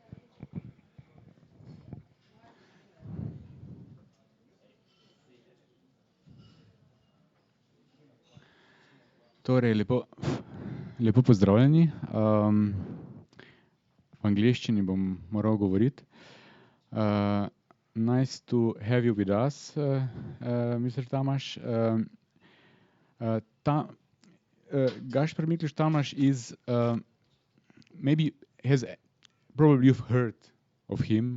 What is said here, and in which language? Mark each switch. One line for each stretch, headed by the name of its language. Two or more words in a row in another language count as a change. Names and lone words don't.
Slovenian: Torej, lepo pozdravljeni. V angleščini bom moral govoriti.
English: Nice to have you with us, Mr. Tamás. Gašper Mikliš Tamás is, maybe probably you've heard of him.